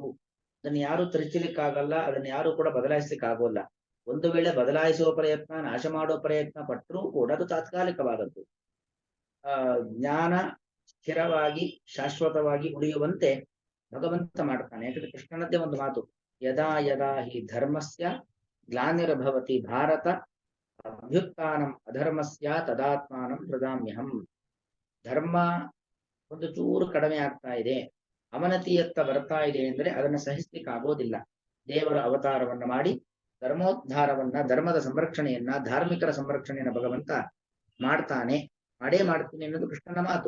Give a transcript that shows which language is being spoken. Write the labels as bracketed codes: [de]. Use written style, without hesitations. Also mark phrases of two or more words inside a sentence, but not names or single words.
[kn] ಅದನ್ನು ಯಾರು ತಿರುಚಲಿಕ್ಕಾಗಲ್ಲ, ಅದನ್ನು ಯಾರು ಕೂಡ ಬದಲಾಯಿಸ್ಲಿಕ್ಕಾಗೋಲ್ಲ. ಒಂದು ವೇಳೆ ಬದಲಾಯಿಸುವ ಪ್ರಯತ್ನ, ನಾಶ ಮಾಡುವ ಪ್ರಯತ್ನ ಪಟ್ಟರೂ ಕೂಡ ಅದು ತಾತ್ಕಾಲಿಕವಾದದ್ದು. ಜ್ಞಾನ ಸ್ಥಿರವಾಗಿ ಶಾಶ್ವತವಾಗಿ ಉಳಿಯುವಂತೆ ಭಗವಂತ ಮಾಡ್ತಾನೆ. ಯಾಕಂದ್ರೆ ಕೃಷ್ಣನದ್ದೇ ಒಂದು ಮಾತು, [sa] ಯದಾ ಯದಾ ಹಿ ಧರ್ಮಸ್ಯ ಗ್ಲಾನಿರ್ಭವತಿ ಭಾರತ ಅಭ್ಯುತ್ಥಾನಂ ಅಧರ್ಮಸ್ಯ ತದಾತ್ಮಾನಂ ಪ್ರದಾಮ್ಯಹಂ. [kn] ಧರ್ಮ ಒಂದು ಚೂರು ಕಡಿಮೆ ಆಗ್ತಾ ಇದೆ, ಅವನತಿಯತ್ತ ಬರ್ತಾ ಇದೆ ಅಂದ್ರೆ ಅದನ್ನು ಸಹಿಸ್ಲಿಕ್ಕೆ ಆಗೋದಿಲ್ಲ. ದೇವರ ಅವತಾರವನ್ನ ಮಾಡಿ ಧರ್ಮೋದ್ಧಾರವನ್ನ, ಧರ್ಮದ ಸಂರಕ್ಷಣೆಯನ್ನ, ಧಾರ್ಮಿಕರ ಸಂರಕ್ಷಣೆಯನ್ನ ಭಗವಂತ ಮಾಡ್ತಾನೆ, ಮಾಡೇ ಮಾಡ್ತೀನಿ ಅನ್ನೋದು ಕೃಷ್ಣನ ಮಾತು.